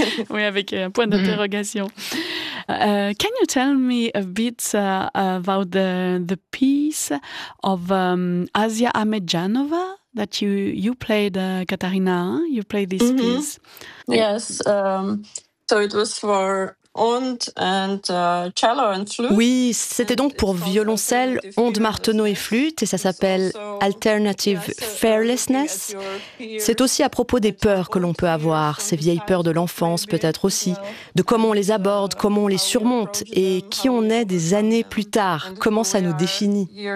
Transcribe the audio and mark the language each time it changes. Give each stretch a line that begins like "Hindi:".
French: Oui, avec un point d'interrogation.
English: Can you tell me a bit about the piece of Asia Amedjanova that you played Katharina, you played this mm-hmm. piece. Yes, so it was for Ond and cello and flute.
French: Oui, c'était donc pour violoncelle, onde, marteneau et flûte, et ça s'appelle Alternative Fearlessness. C'est aussi à propos des peurs que l'on peut avoir, ces vieilles peurs de l'enfance peut-être aussi, de comment on les aborde, comment on les surmonte, et qui on est des années plus tard, comment ça nous définit.